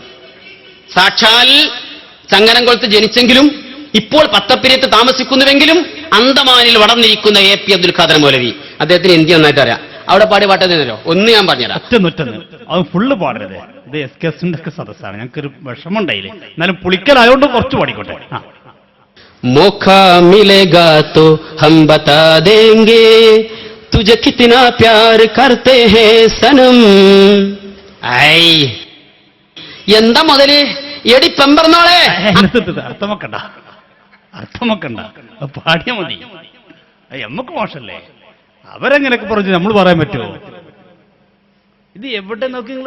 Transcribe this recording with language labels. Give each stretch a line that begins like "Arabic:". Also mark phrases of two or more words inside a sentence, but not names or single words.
Malayalam: സാക്ഷാൽ ചങ്ങരംകുളത്ത് ജനിച്ചെങ്കിലും ഇപ്പോൾ പത്തപ്പിരിയത്ത് താമസിക്കുന്നുവെങ്കിലും അന്തമാനിൽ വളർന്നിരിക്കുന്ന AP അബ്ദുൽ ഖാദർ മൗലവി. അദ്ദേഹത്തിന് ഹിന്ദി നന്നായിട്ട് അറിയാം. അവിടെ പാടിയ പാട്ട് തരോ? ഒന്ന് ഞാൻ പറഞ്ഞുതരാം. ഒറ്റൊന്ന് അത് ഫുള്ള് പാടരുത്. ഇത് SKSന്റെ ഒക്കെ സദസ്സാണ്, ഞങ്ങൾക്കൊരു വിഷമമുണ്ടായില്ലേ. എന്നാലും പുളിക്കലായോണ്ട് കുറച്ച് പാടിക്കോട്ടെ.
Hindi: मौका मिलेगा तो हम बता देंगे तुझे कितना प्यार करते हैं सनम.
Malayalam: ഐ എന്താ മുതല് എടി പെമ്പറന്നോളെ. അർത്ഥമൊക്കണ്ട പാടിയാ മതി. നമ്മക്ക് മോശല്ലേ, അവരെങ്ങനെയൊക്കെ പറഞ്ഞു നമ്മൾ പറയാൻ പറ്റുമോ? ഇത് എവിടെ നോക്കി നിങ്ങള്?